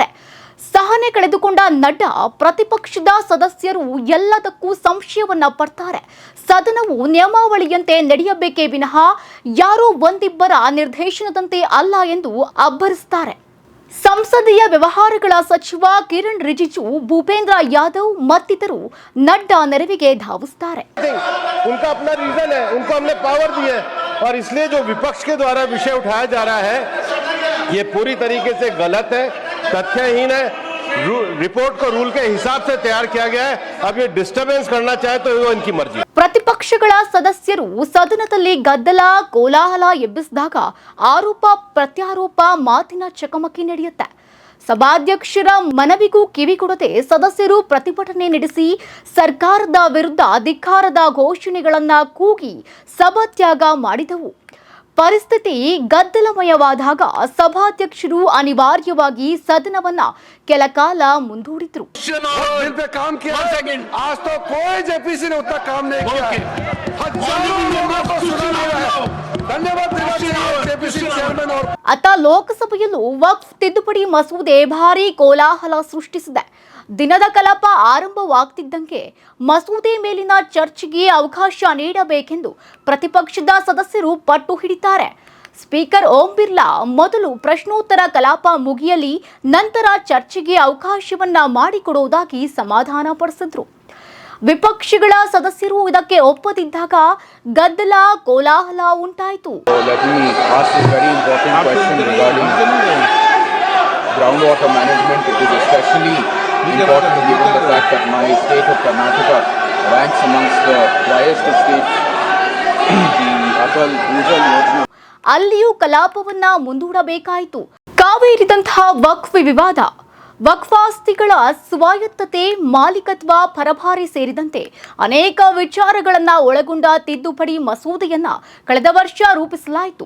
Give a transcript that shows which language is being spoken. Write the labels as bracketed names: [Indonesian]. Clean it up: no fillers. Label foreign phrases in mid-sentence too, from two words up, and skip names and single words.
[Kannada] ಸಹನೆ ಕಳೆದುಕೊಂಡ ನಡ್ಡಾ ಪ್ರತಿಪಕ್ಷದ ಸದಸ್ಯರು ಎಲ್ಲದಕ್ಕೂ ಸಂಶಯವನ್ನ ಪಡ್ತಾರೆ. ಸದನವು ನಿಯಮಾವಳಿಯಂತೆ ನಡೆಯಬೇಕೇ ವಿನಃ ಯಾರೋ ಒಂದಿಬ್ಬರ ನಿರ್ದೇಶನದಂತೆ ಅಲ್ಲ ಎಂದು ಅಬ್ಬರಿಸುತ್ತಾರೆ. ಸಂಸದೀಯ ವ್ಯವಹಾರಗಳ ಸಚಿವ ಕಿರಣ್ ರಿಜಿಜು, ಭೂಪೇಂದ್ರ ಯಾದವ್ ಮತ್ತಿತರರು ನಡ್ಡಾ ನೆರವಿಗೆ ಧಾವಿಸುತ್ತಾರೆ. [Hindi] उनका अपना रीजन है, उनको हमने पावर दी है और इसलिए जो विपक्ष के द्वारा विषय उठाया जा रहा है ये पूरी तरीके से गलत है, तथ्यहीन है. रिपोर्ट को रूल के हिसाब से तैयार किया गया है. अब ये डिस्टर्बेंस करना चाहे तो वो इनकी मर्जी. [Kannada] ಪ್ರತಿಪಕ್ಷಗಳ ಸದಸ್ಯರು ಸದನದಲ್ಲಿ ಗದ್ದಲ ಕೋಲಾಹಲ ಎಬ್ಬಿಸಿದಾಗ ಆರೋಪ ಪ್ರತ್ಯಾರೋಪ ಮಾತಿನ ಚಕಮಕಿ ನಡೆಯುತ್ತೆ. ಸಭಾಧ್ಯಕ್ಷರ ಮನವಿಗೂ ಕಿವಿಗೊಡದೆ ಸದಸ್ಯರು ಪ್ರತಿಭಟನೆ ನಡೆಸಿ ಸರ್ಕಾರದ ವಿರುದ್ಧ ಧಿಕ್ಕಾರದ ಘೋಷಣೆಗಳನ್ನ ಕೂಗಿ ಸಭಾತ್ಯಾಗ ಮಾಡಿದವು. ಪರಿಸ್ಥಿತಿ ಗದ್ದಲಮಯವಾದಾಗ ಸಭಾಧ್ಯಕ್ಷರು ಅನಿವಾರ್ಯವಾಗಿ ಸದನವನ್ನ ಕೆಲ ಕಾಲ ಮುಂದೂಡಿದ್ರು. [Hindi] बिल पे काम किया है. आज तो कोई जेपीसी ने उतना काम नहीं किया है. हजारों लोगों को सुना गया है. धन्यवाद [English] JPC chairman [Hindi] और [Kannada] ಅತ್ತ ಲೋಕಸಭೆಯಲ್ಲೂ ವಕ್ಫ್ ತಿದ್ದುಪಡಿ ಮಸೂದೆ ಭಾರೀ ಕೋಲಾಹಲ ಸೃಷ್ಟಿಸಿದೆ. ದಿನದ ಕಲಾಪ ಆರಂಭವಾಗ್ತಿದ್ದಂತೆ ಮಸೂದೆ ಮೇಲಿನ ಚರ್ಚೆಗೆ ಅವಕಾಶ ನೀಡಬೇಕೆಂದು ಪ್ರತಿಪಕ್ಷದ ಸದಸ್ಯರು ಪಟ್ಟು ಹಿಡಿತಾರೆ. ಸ್ಪೀಕರ್ ಓಂ ಬಿರ್ಲಾ ಮೊದಲು ಪ್ರಶ್ನೋತ್ತರ ಕಲಾಪ ಮುಗಿಯಲಿ, ನಂತರ ಚರ್ಚೆಗೆ ಅವಕಾಶವನ್ನ ಮಾಡಿಕೊಡುವುದಾಗಿ ಸಮಾಧಾನ ಪಡಿಸಿದ್ರು. ವಿಪಕ್ಷಗಳ ಸದಸ್ಯರು ಇದಕ್ಕೆ ಒಪ್ಪದಿದ್ದಾಗ ಗದ್ದಲ ಕೋಲಾಹಲ ಉಂಟಾಯಿತು. [English] Groundwater management, it is especially important given the fact that my state of Karnataka ranks amongst the driest states. The Atal Bhujal Yojana. [Kannada] ಅಲ್ಲಿಯೂ ಕಲಾಪವನ್ನ ಮುಂದೂಡಬೇಕಾಯಿತು. ಕಾವೇರಿದಂತಹ ವಕ್ಫ್ ವಿವಾದ, ವಕ್ಫಾಸ್ತಿಗಳ ಸ್ವಾಯತ್ತತೆ, ಮಾಲೀಕತ್ವ, ಪರಭಾರೆ ಸೇರಿದಂತೆ ಅನೇಕ ವಿಚಾರಗಳನ್ನ ಒಳಗೊಂಡ ತಿದ್ದುಪಡಿ ಮಸೂದೆಯನ್ನ ಕಳೆದ ವರ್ಷ ರೂಪಿಸಲಾಯಿತು.